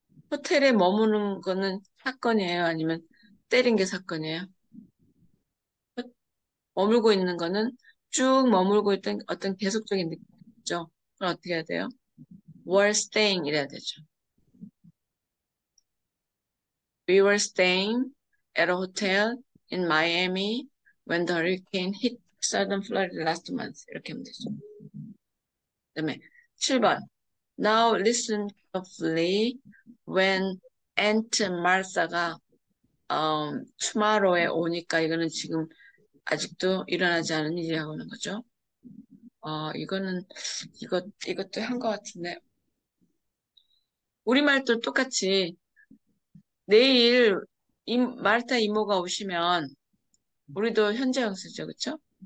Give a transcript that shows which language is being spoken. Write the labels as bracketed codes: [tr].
[ko] 호텔에 머무는 거는 사건이에요? 아니면 때린 게 사건이에요? 머물고 있는 거는 쭉 머물고 있던 어떤 계속적인 느낌이죠. 그럼 어떻게 해야 돼요? were staying 이래야 되죠. [en] We were staying at a hotel in Miami when the hurricane hit southern Florida last month. [ko] 이렇게 하면 되죠. 그다음에 7번. [en] Now listen carefully when Aunt Martha [ko] 가 tomorrow에 오니까 이거는 지금 아직도 일어나지 않은 일이라고 하는 거죠. 이것도 한 것 같은데. 우리말도 똑같이 내일 마르타 이모가 오시면 우리도 현재형 쓰죠, 그쵸?